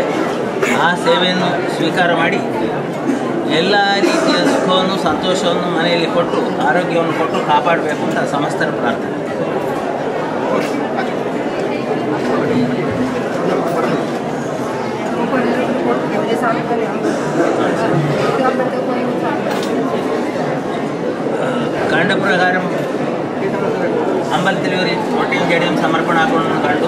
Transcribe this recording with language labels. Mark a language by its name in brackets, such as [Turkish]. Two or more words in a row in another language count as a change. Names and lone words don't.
[Kannada] ಆ ಸೇವೆಯನ್ನು ಸ್ವೀಕಾರ ಮಾಡಿ ಎಲ್ಲ ರೀತಿಯ ಸುಖವನ್ನು ಸಂತೋಷವನ್ನು ಮನೆಯಲ್ಲಿ ಕೊಟ್ಟು ಆರೋಗ್ಯವನ್ನು ಕೊಟ್ಟು ಕಾಪಾಡಬೇಕು ಅಂತ ಸಮಸ್ತರ ಪ್ರಾರ್ಥನೆ. [Malayalam] കണ്ട പ്രകാരം അമ്പലത്തിൽ ഒരു മൊട്ടയും ചെടിയും സമർപ്പണം ആക്കണമെന്ന് കണ്ടു.